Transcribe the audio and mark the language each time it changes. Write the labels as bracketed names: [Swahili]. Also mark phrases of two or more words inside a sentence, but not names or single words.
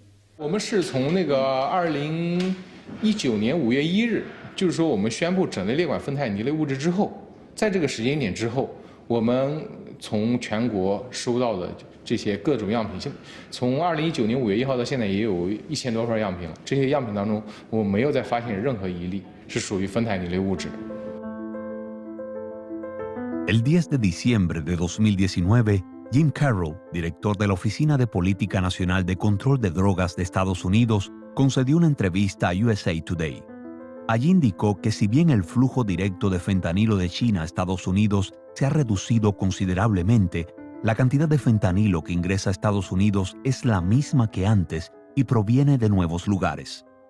[Chinese] 我们是从那个2019年5月1日，就是说我们宣布整类列管芬太尼类物质之后，在这个时间点之后，我们从全国收到的这些各种样品，从2019年5月1号到现在也有1000多份样品了。这些样品当中，我没有再发现任何一例是属于芬太尼类物质。 [Spanish] El 10 de diciembre de 2019, Jim Carroll, director de la Oficina de Política Nacional de Control de Drogas de Estados Unidos, concedió una entrevista a USA Today. Allí indicó que si bien el flujo directo de fentanilo de China a Estados Unidos se ha reducido considerablemente, la cantidad de fentanilo que ingresa a Estados Unidos es la misma que antes y proviene de nuevos lugares.